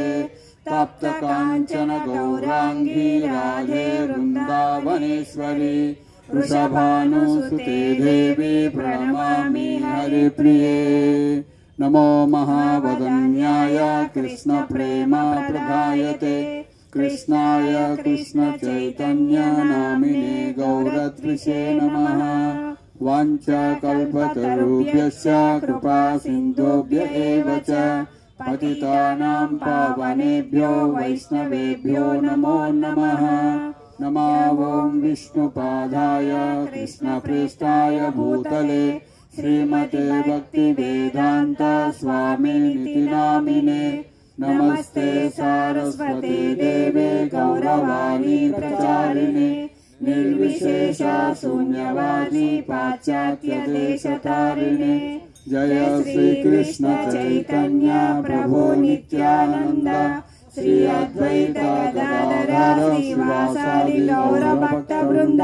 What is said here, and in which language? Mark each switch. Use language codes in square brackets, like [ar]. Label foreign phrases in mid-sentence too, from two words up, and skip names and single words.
[sa] తప్త కాంచన గౌరాంగీ రాధే వృందావనేశ్వరి వృషభానుసుతే దేవి ప్రణమామి హరిప్రియే. నమో మహావదన్యాయ కృష్ణ ప్రేమ ప్రదాయతే కృష్ణాయ కృష్ణ చైతన్య నామినే గౌరత్రిషే నమః. వాంఛాకల్పతరుభ్యశ్చ కృపా సింధుభ్య ఏవ చ పతితానాం పావనేభ్యో వైష్ణవేభ్యో నమో నమః. నమో ఓం విష్ణుపాదాయ కృష్ణప్రేష్ఠాయ భూతలే శ్రీమతే భక్తివేదాంత స్వామినితి నామినే. నమస్తే సారస్వతే దేవే గౌరవాణి ప్రచారిణే నిర్విశేష శూన్యవాది పాశ్చాత్య దేశతారిణే. జయ శ్రీ కృష్ణ చైతన్య ప్రభు నిత్యానంద శ్రీ అద్వైత గదాధర శ్రీవాసాది గౌర భక్త వృంద.